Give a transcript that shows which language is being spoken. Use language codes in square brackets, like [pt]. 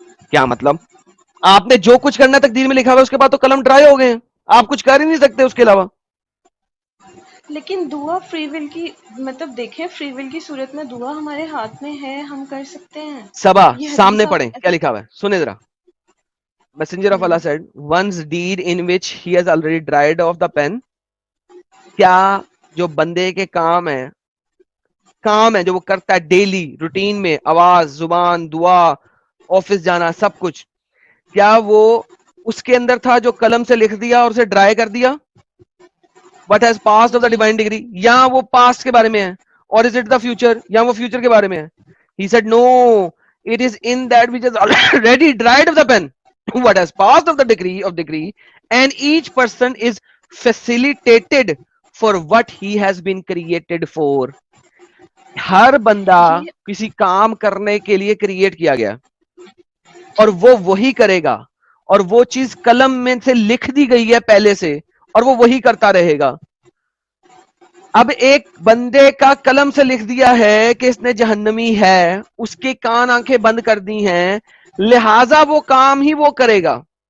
[ur] کیا مطلب؟ آپ نے جو کچھ کرنا تقدیر میں لکھا ہوا ہے، اس کے بعد تو قلم ڈرائی ہو گئے ہیں، آپ کچھ کر ہی نہیں سکتے اس کے علاوہ. لیکن دعا فری ول کی، مطلب دیکھیں فری ول کی صورت میں دعا ہمارے ہاتھ میں ہے، ہم کر سکتے ہیں. صبا یہ حدیث سامنے آپ پڑھیں کیا لکھا ہوا ہے، سنیں ذرا. [en] Messenger of Allah said, one's deed in which he has already dried off the pen. [ur] کیا جو بندے کے کام ہے جو وہ کرتا ہے ڈیلی روٹین میں، آواز، زبان، دعا، آفس جانا، سب کچھ، کیا وہ اس کے اندر تھا جو قلم سے لکھ دیا اور اسے ڈرائی کر دیا؟ [en] what has passed of the G divine degree, [ur] یا وہ پاسٹ کے بارے میں ہے؟ [en] or is it the future, [ur] یا وہ فیوچر کے بارے میں ہے؟ [en] He said no, it is in that which is already dried of the pen. What has passed of the degree, and each person is facilitated for what he has been created for. [ur] ہر بندہ یہ کسی کام کرنے کے لیے create کیا گیا، اور وہ وہی کرے گا، اور وہ چیز قلم میں سے لکھ دی گئی ہے پہلے سے، اور وہ وہی کرتا رہے گا. اب ایک بندے کا قلم سے لکھ دیا ہے کہ اس نے جہنمی ہے، اس کے کان آنکھیں بند کر دی ہیں، لہذا وہ کام ہی وہ کرے گا.